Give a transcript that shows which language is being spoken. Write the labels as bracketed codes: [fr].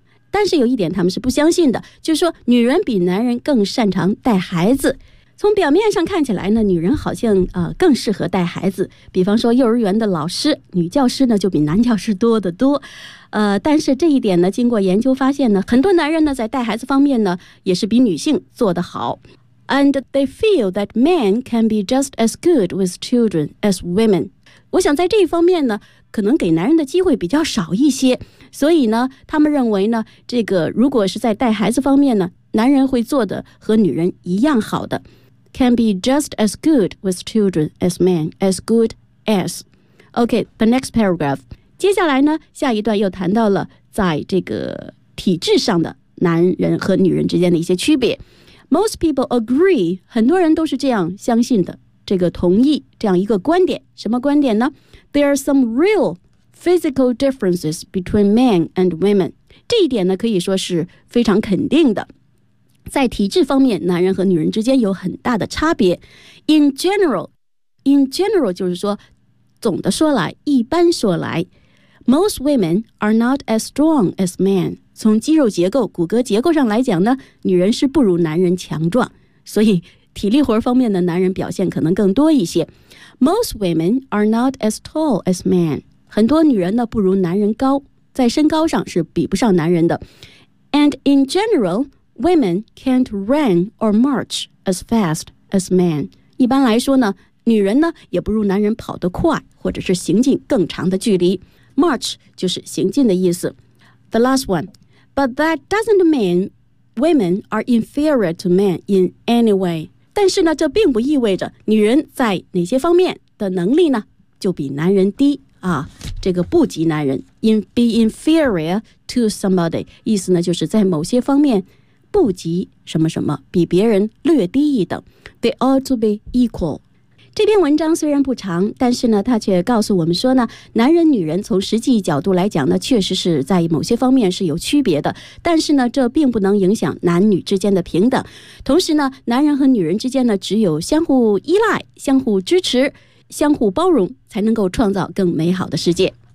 [zh] 但是有一点他们是不相信的，就是说女人比男人更擅长带孩子。从表面上看起来呢，女人好像更适合带孩子。比方说幼儿园的老师，女教师呢就比男教师多得多。但是这一点呢，经过研究发现呢，很多男人呢在带孩子方面呢也是比女性做得好。 [en] And they feel that men can be just as good with children as women. [zh] 我想在这一方面呢，可能给男人的机会比较少一些，所以呢，他们认为呢，这个如果是在带孩子方面呢，男人会做的和女人一样好的。 [en] Can be just as good with children as men, as good as. Okay, the next paragraph. [zh] 接下来呢，下一段又谈到了在这个体制上的男人和女人之间的一些区别。 [en] Most people agree, [zh] 很多人都是这样相信的，这个同意，这样一个观点。什么观点呢？ [en] There are some real physical differences between men and women. [zh] 这一点呢，可以说是非常肯定的。在体质方面男人和女人之间有很大的差别 In general 就是说总的说来一般说来 [en] Most women are not as strong as men [zh] 从肌肉结构骨骼结构上来讲呢女人是不如男人强壮所以体力活方面的男人表现可能更多一些 [en] Most women are not as tall as men [zh] 很多女人呢不如男人高在身高上是比不上男人的 [en] And in generalWomen can't run or march as fast as men. [zh] 一般来说呢，女人呢也不如男人跑得快，或者是行进更长的距离。 March 就是行进的意思。 [en] The last one. But that doesn't mean women are inferior to men in any way. [zh] 但是呢，这并不意味着女人在哪些方面的能力呢，就比男人低。这个不及男人。 [en] Be inferior to somebody. [zh] 意思呢，就是在某些方面不及什么什么比别人略低一等 [en] They ought to be equal [zh] 这篇文章虽然不长但是呢它却告诉我们说呢男人女人从实际角度来讲呢确实是在某些方面是有区别的但是呢这并不能影响男女之间的平等同时呢男人和女人之间呢只有相互依赖相互支持相互包容才能够创造更美好的世界